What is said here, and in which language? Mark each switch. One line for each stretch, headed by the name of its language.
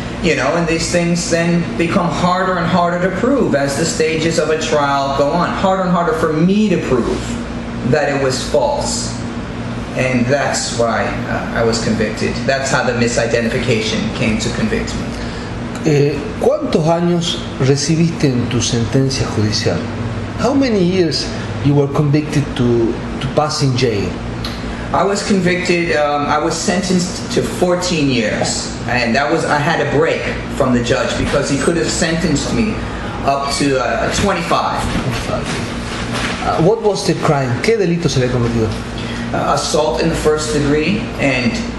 English: And these things then become harder and harder to prove as the stages of a trial go on. Harder and harder for me to prove that it was false. And that's why I was convicted. That's how the misidentification came to convict me.
Spanish: ¿Cuántos años recibiste en tu sentencia judicial?
English: How many years you were convicted to pass in jail? I was convicted, I was sentenced to 14 years. And I had a break from the judge because he could have sentenced me up to 25. What was the crime?
Spanish: ¿Qué delito se había cometido?
English: Assault in the first degree and